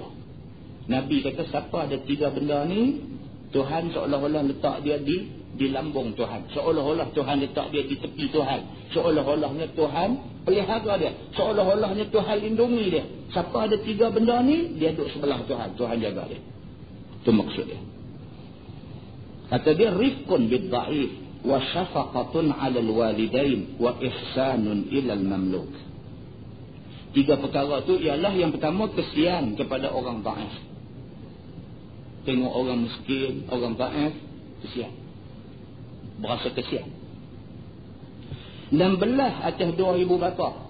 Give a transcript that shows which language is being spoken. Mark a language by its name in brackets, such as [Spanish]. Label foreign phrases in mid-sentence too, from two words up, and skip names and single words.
[Malay] Nabi kata siapa ada 3 benda ni, Tuhan seolah-olah letak dia di lambung Tuhan, seolah-olah Tuhan letak dia di tepi Tuhan, seolah-olahnya Tuhan pelihara dia, seolah-olahnya Tuhan lindungi dia. Siapa ada 3 benda ni, dia duduk sebelah Tuhan, Tuhan jaga dia. Itu maksud dia. Kata dia [Arabic] رفق بالضعيف وشفقة على الوالدين وإحسان إلى المملوك. [Malay] 3 perkara tu ialah, yang pertama kesian kepada orang dhaif. Tengok orang miskin, orang dhaif, kesian, berasa kesian. Dan belah atas 2 ibu bapa.